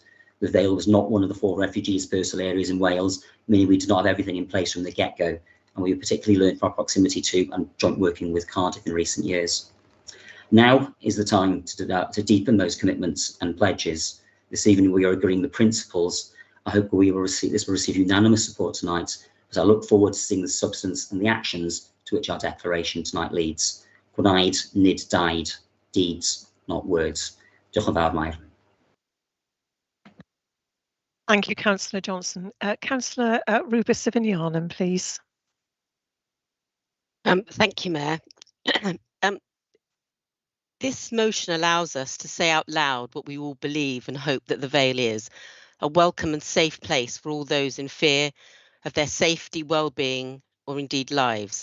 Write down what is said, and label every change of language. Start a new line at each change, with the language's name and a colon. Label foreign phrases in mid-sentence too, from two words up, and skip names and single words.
English: The Vale was not one of the 4 refugee dispersal areas in Wales, meaning we did not have everything in place from the get-go, and we particularly learned from our proximity to and joint working with Cardiff in recent years. Now is the time to deepen those commitments and pledges. This evening we are agreeing the principles. I hope this will receive unanimous support tonight, as I look forward to seeing the substance and the actions to which our declaration tonight leads.
Welsh: Gwnaed, nid died,
English: deeds, not words.
Welsh: Diolch yn fawr, Mair.
English: Thank you, Councillor Johnson. Councillor Rubis Sifinianum, please. Thank you, Mayor. This motion allows us to say out loud what we all believe and hope that the Vale is, a welcome and safe place for all those in fear of their safety, well-being, or indeed lives.